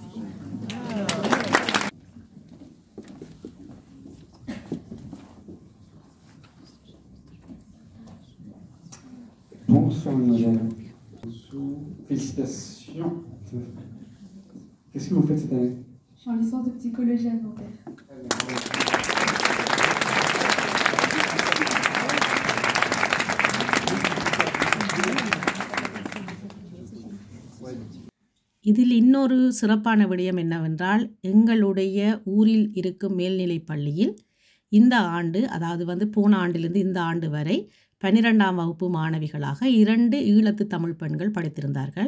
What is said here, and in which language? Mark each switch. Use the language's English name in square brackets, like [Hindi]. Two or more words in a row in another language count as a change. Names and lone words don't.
[French] Bonsoir mademoiselle. Félicitations. Qu'est-ce que vous faites cette année? Je suis en licence de psychologie alimentaire. [Tamil] இதில் இன்னொரு சிறப்பான விடயம் என்னவென்றால், எங்களுடைய ஊரில் இருக்கும் மேல்நிலைப் பள்ளியில் இந்த ஆண்டு, அதாவது போன ஆண்டிலிருந்து இந்த ஆண்டு வரை 12ஆம் வகுப்பு மாணவிகளாக 2 ஈழத்து தமிழ் பெண்கள் படித்திருந்தார்கள்.